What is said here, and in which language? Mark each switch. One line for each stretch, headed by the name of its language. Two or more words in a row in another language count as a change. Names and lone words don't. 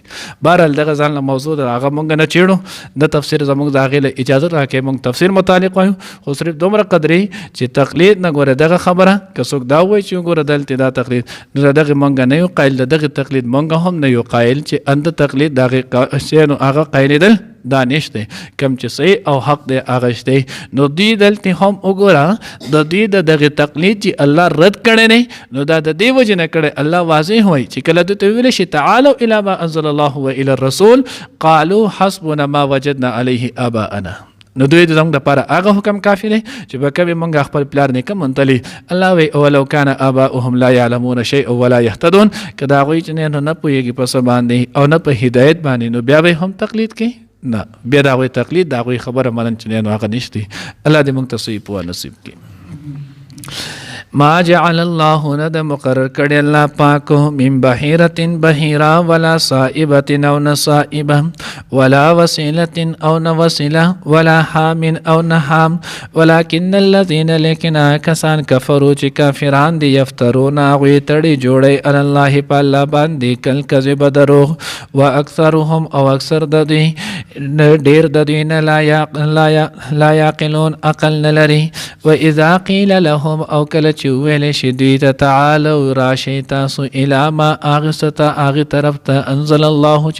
Pashto: بهرحال دغه ځان له موضوع د هغه مونږ نه چیړو د تفسیر زموږ د هغې له اجازه راکړئ مونږ تفسیر متعلق وایو خو صرف دومره قدرې چې تقلید نه ګوره دغه خبره که څوک دا وایي چې ګوره دلته دا تقلید نو دغه مونږ نه یو قایل دغه تقلید مونږ هم نه یو قایل چې اند تقلید دغه نو هغه قایل دا نشته کم چې صحیح او حق دی هغه شته. نو دوی دلته هم وګوره د دوی دغه تقلید چې الله رد کړي نه نو دا د دې وجه نه کړي الله واضح وایي چې کله دوی ویل شي
Arabic: تعالوا الى ما انزل الله والى الرسول قالوا حسبنا ما وجدنا عليه آباءنا.
Pashto: نو دوی زموږ دپاره هغه حکم کافي دی چې به کوي موږ خپل پلار نیکه منتلي. الله وایي
Arabic: اولو کان آباؤهم لا یعلمون شیئا ولا یهتدون
Pashto: که د هغوی چې نه پوهېږي په څه باندې او نه په هدایت باندې نو بیا به هم تقلید کوي نه بیا د هغوی تقلید د هغوی خبره منن چې نو هغه نشته. الله دې موږ ته صحیح پوهه نصیب کړي.
Arabic: ما جعل الله
Pashto: ند مقرر کړي الله پاک
Arabic: من بحیرة بحیرا ولا صائبة
Pashto: او نصائبة
Arabic: ولا وسیلة
Pashto: او نوسیلة
Arabic: ولا حام
Pashto: او نحام
Arabic: ولكن الذين
Pashto: لكن کسان کفروا چې کافران دي یفترون هغوی تړي جوړي
Arabic: علی الله
Pashto: په الله باندې
Arabic: کل کذب
Pashto: دروغ واکثرهم او اکثر د دوی ډیر د دوی نه
Arabic: لا یعقلون
Pashto: عقل نه لري.
Arabic: واذا قیل لهم
Pashto: او کله چې ویل شي دوی ته تعالوا راشئ تاسو
Arabic: الی ما
Pashto: هغې طرف ته
Arabic: انزل الله
Pashto: چې